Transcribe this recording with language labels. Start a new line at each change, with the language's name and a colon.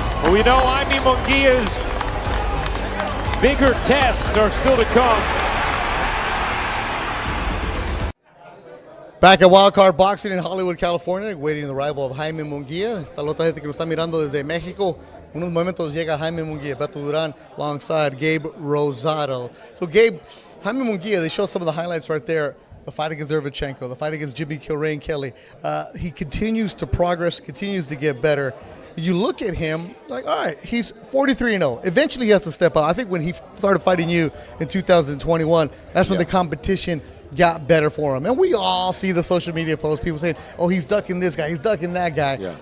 English: We know Jaime Munguia's bigger tests are still to come. Back at Wildcard Boxing in Hollywood, California, waiting the arrival of Jaime Munguia.
Spanish: Saludos a gente que nos está mirando desde México. Unos momentos llega Jaime Munguia, Beto Durán, alongside Gabe Rosado.
English: So Gabe, Jaime Munguia, they show some of the highlights right there. The fight against Derevchenko, the fight against Jimmy Kilrain Kelly. He continues to progress, continues to get better. You look at him, like, all right, he's 43-0. Eventually he has to step up. I think when he started fighting you in 2021, that's when the competition got better for him. And we all see the social media posts, people saying, oh, he's ducking this guy, he's ducking that guy. Yeah.